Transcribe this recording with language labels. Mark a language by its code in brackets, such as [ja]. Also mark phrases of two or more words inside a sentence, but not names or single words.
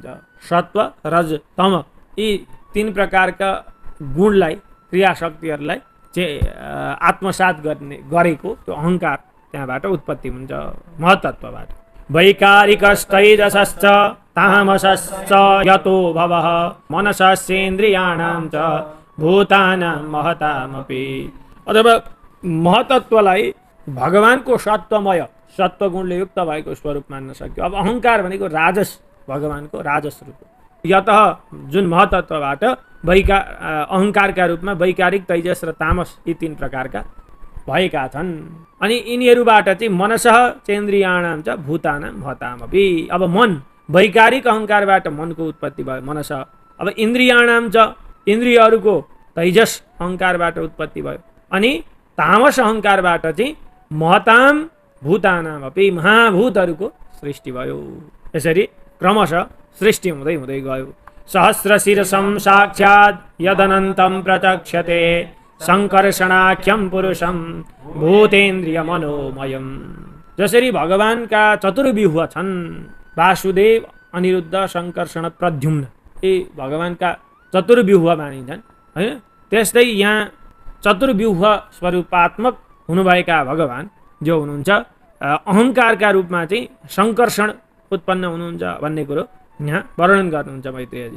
[ne] सत्व, रज, तम, यी तीन प्रकारका गुणलाई, क्रियाशक्तिहरूलाई आत्मसात गरेको त्यो अहङ्कार त्यहाँबाट उत्पत्ति हुन्छ, महतत्वबाट। [sa] वैकारिकस्तैजसश्च तामसश्च यतो भवः मनसस्येन्द्रियाणां च भूतानां महतामपि। [ne] अथवा महतत्वलाई भगवानको सत्वमय, सत्वगुणले युक्त भएको स्वरूप मान्न सक्यो। अब अहङ्कार भनेको राजस, भगवानको राजस रूप। यत जुन महतत्वबाट अहङ्कारका रूपमा वैकारिक, तैजस र तामस यी तीन प्रकारका भएका छन्। अनि यिनीहरूबाट चाहिँ [sa] मनसः चेन्द्रियाणां च भूतानां महतामपि। [ne] अब मन, वैकारिक अहङ्कारबाट मनको उत्पत्ति भयो, मनस। अब [sa] इन्द्रियाणां च, [ne] इन्द्रियहरूको तैजस अहङ्कारबाट उत्पत्ति भयो। अनि तामस अहङ्कारबाट चाहिँ [sa] महताम भूतानामपि, [ne] महाभूतहरूको सृष्टि भयो। यसरी क्रमशः सृष्टि हुँदै हुँदै गयो। [sa] सहस्रशिरसं साक्षात् यदनन्तं प्रचक्षते संकर्षणाख्यम पुरुषम भूतेन्द्रिय मनोमयम। [ne] जसरी भगवानका चतुर्व्यूह छन्, वासुदेव, अनिरुद्ध, संकर्षण, प्रद्युम्न, यी भगवानका चतुर्व्यूह मानिन्छन्, होइन। त्यस्तै यहाँ चतुर्व्यूह स्वरूपात्मक हुनुभएका भगवान जो हुनुहुन्छ, अहङ्कारका रूपमा चाहिँ संकर्षण उत्पन्न हुनुहुन्छ भन्ने कुरो यहाँ वर्णन गर्नुहुन्छ मैत्रेयजी।